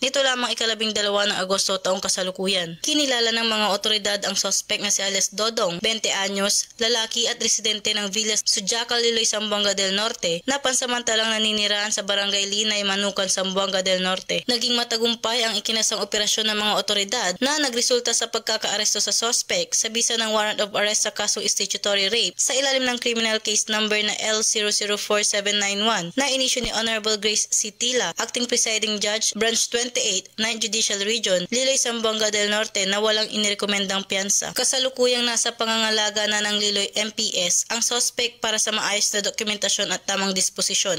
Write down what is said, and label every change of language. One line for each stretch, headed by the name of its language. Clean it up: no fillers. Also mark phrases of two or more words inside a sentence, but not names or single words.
Filipino: Nito lamang 12 ng Agosto taong kasalukuyan. Kinilala ng mga otoridad ang suspect na si Alias Dodong, 20 anyos, lalaki at residente ng Villas Sujacal, Liloy, Zamboanga del Norte na pansamantalang naninirahan sa Barangay Linay, Manukan, Zamboanga del Norte. Naging matagumpay ang ikinasang operasyon ng mga otoridad na nagresulta sa pagkakaaresto sa suspect sa bisa ng
English: warrant of arrest
Filipino: sa kasong
English: statutory rape
Filipino: sa ilalim ng
English: criminal case number
Filipino: na L004791 na inisyu ni Honorable Grace C. Tila,
English: Acting Presiding Judge,
Filipino: Branch 28, 9th Judicial Region, Liloy, Zamboanga del Norte na walang inirekomendang piyansa. Kasalukuyang nasa pangangalaga na ng Liloy MPS ang suspect para sa maayos na dokumentasyon at tamang disposisyon.